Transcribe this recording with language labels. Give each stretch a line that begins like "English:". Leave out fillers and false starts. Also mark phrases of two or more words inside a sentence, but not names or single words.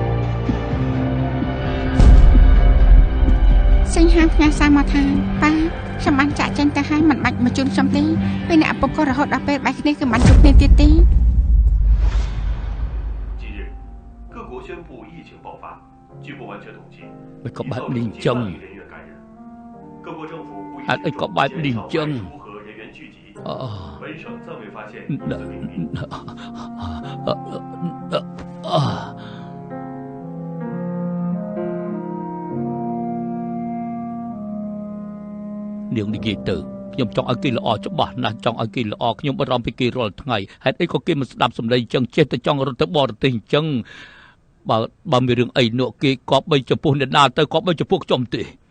Khmer: សិង្ហាផ្ញើសារមកថាប៉ាខ្ញុំបានចាក់ចេញទៅហើយមិនបាច់មកជូនខ្ញុំទេពេលអ្នកឪពុកក៏រហូតដល់ពេលបែកគ្នាគឺមិនជួបគ្នាទៀតទេ មិនក៏បែបនេះអញ្ចឹងអត់អីក៏បែបនេះអញ្ចឹង
Chinese: 本省暂未发现那此病例。
Khmer: នាងនិយាយទៅខ្ញុំចង់ឲ្យគេល្អច្បាស់ណាស់ចង់ឲ្យគេល្អខ្ញុំបារម្ភពីគេរាល់ថ្ងៃហេតុអីក៏គេមិនស្ដាប់សម្ដីអញ្ចឹងចេះតែចង់រត់ទៅបរទេសអញ្ចឹងបើមានរឿងអីនោះគេគប់បីចំពោះអ្នកណាទៅគប់បីចំពោះខ្ញុំទេ